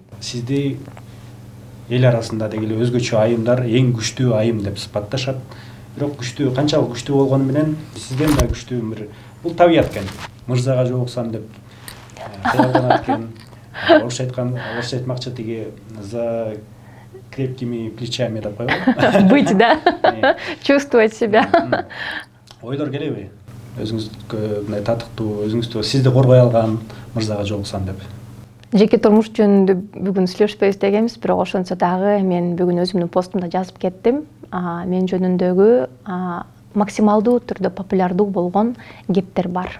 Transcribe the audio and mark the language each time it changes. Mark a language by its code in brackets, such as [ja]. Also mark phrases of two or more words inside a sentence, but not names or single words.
[ky] Сизди эл арасында деги эле өзгөчө айымдар эң күчтүү айым деп сыпатташат. Бирок күчтүү, канчалык күчтүү болгону менен сизден да күчтүү бир бул табият экен. Мырзага жолуксам деп кыялданат экен. Орусча айтмакчы тиги [ru] за крепкими плечами [ky] деп койгон. [ru] Быть, да. Чувствовать себя. [ky] Ойлор келеби? Өзүңүзгө мындай татыктуу, өзүңүздү сизди коргой алган мырзага жолуксам деп. Жеке турмуш жөнүндө бүгүн сүйлөшпөйбүз дегенбиз, бирок ошончо дагы мен бүгүн өзүмдүн постумда жазып кеттим. Мен жөнүндөгү максималдуу түрдө популярдуу болгон кептер бар.